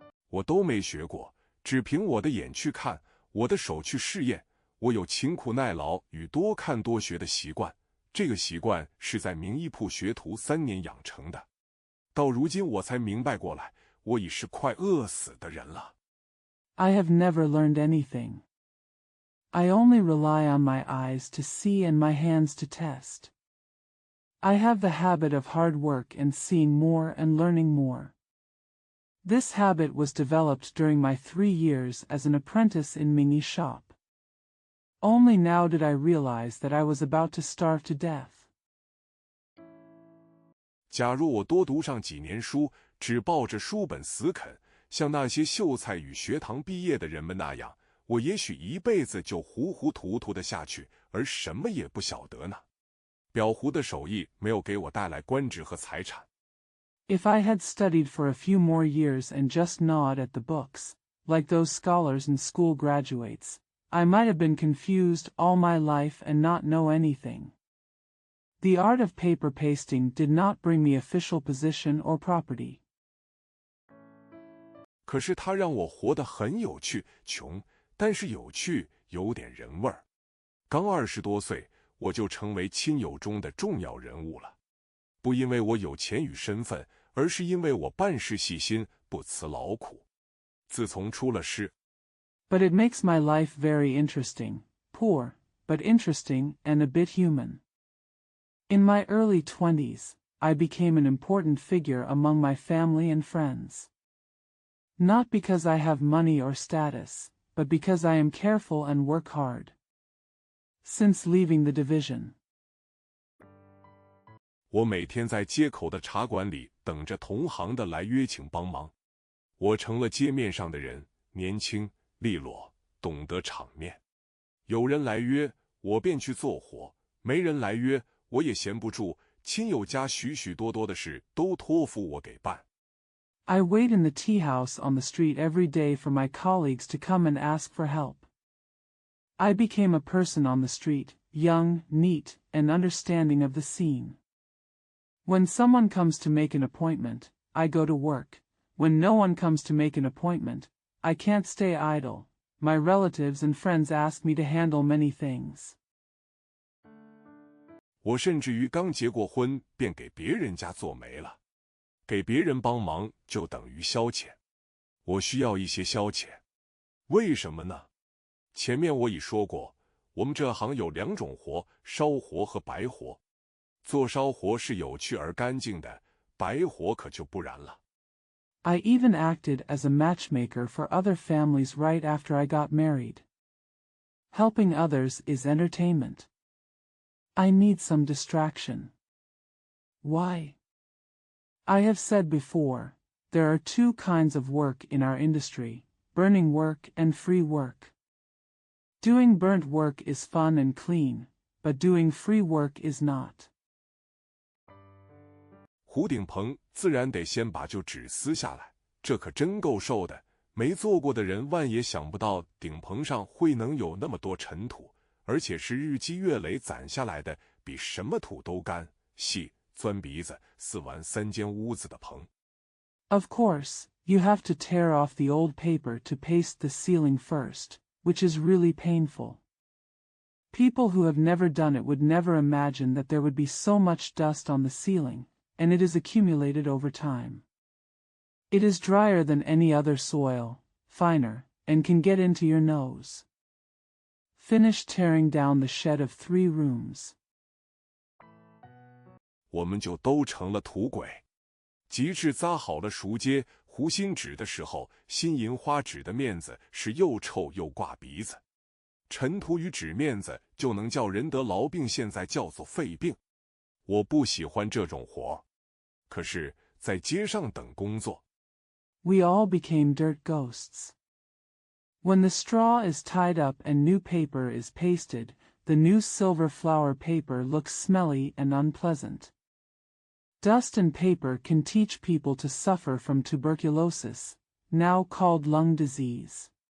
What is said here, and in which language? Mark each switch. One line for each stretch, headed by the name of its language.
Chinese: 我都没学过，只凭我的眼去看，我的手去试验。我有勤苦耐劳与多看多学的习惯，这个习惯是在名医铺学徒3年养成的。到如今我才明白过来，我已是快饿死的人了。
English: I have never learned anything. I only rely on my eyes to see and my hands to test. I have the habit of hard work and seeing more and learning more. This habit was developed during my 3 years as an apprentice in Mingy's shop. Only now did I realize that I was about to starve to death.
Chinese: 假如我多读上几年书，只抱着书本死啃，像那些秀才与学堂毕业的人们那样，我也许一辈子就糊糊涂涂的下去，而什么也不晓得呢。裱糊的手艺没有给我带来官职和财产。
English: If I had studied for a few more years and just gnawed at the books, like those scholars and school graduates, I might have been confused all my life and not know anything. The art of paper pasting did not bring me official position or property.
Chinese: 可是它让我活得很有趣，穷，但是有趣，有点人味儿。刚20多岁，我就成为亲友中的重要人物了。不因为我有钱与身份，而是因为我办事细心，不辞劳苦。自从出了师
English: But it makes my life very interesting, poor, but interesting and a bit human. In my early 20s, I became an important figure among my family and friends. Not because I have money or status, but because I am careful and work hard. Since leaving the division,
Chinese: 我每天在街口的茶馆里等着同行的来约请帮忙。我成了街面上的人，年轻、利落、懂得场面。有人来约，我便去做活；没人来约，我也闲不住。亲友家许许多多的事都托付我给办。
English: I wait in the tea house on the street every day for my colleagues to come and ask for help. I became a person on the street, young, neat, and understanding of the scene. When someone comes to make an appointment, I go to work. When no one comes to make an appointment, I can't stay idle. My relatives and friends ask me to handle many things.
Chinese: 我甚至于刚结过婚，便给别人家做媒了。给别人帮忙就等于消遣。我需要一些消遣。为什么呢？前面我已说过，我们这行有2种活，烧活和白活。做烧活是有趣而干净的，白活可就不然了。
English: I even acted as a matchmaker for other families right after I got married. Helping others is entertainment. I need some distraction. Why? I have said before, there are 2 kinds of work in our industry, burning work and free work. Doing burnt work is fun and clean, but doing free work is not.
Chinese: 糊顶棚自然得先把旧纸撕下来，这可真够受的。没做过的人万也想不到顶棚上会能有那么多尘土，而且是日积月累攒下来的，比什么土都干、细、钻鼻子、撕完3间屋子的棚。
English: Of course, you have to tear off the old paper to paste the ceiling first, which is really painful. People who have never done it would never imagine that there would be so much dust on the ceiling, and it is accumulated over time. It is drier than any other soil, finer, and can get into your nose. Finish tearing down the shed of 3 rooms.
Chinese: 我们就都成了土鬼。极致扎好了熟秸、糊新纸的时候，新银花纸的面子是又臭又挂鼻子。尘土与纸面子就能叫人得痨病，现在叫做肺病。我不喜欢这种活，可是在街上等工作。
English: We all became dirt ghosts. When the straw is tied up and new paper is pasted, the new silver flower paper looks smelly and unpleasant. Dust and paper can teach people to suffer from tuberculosis, now called lung disease.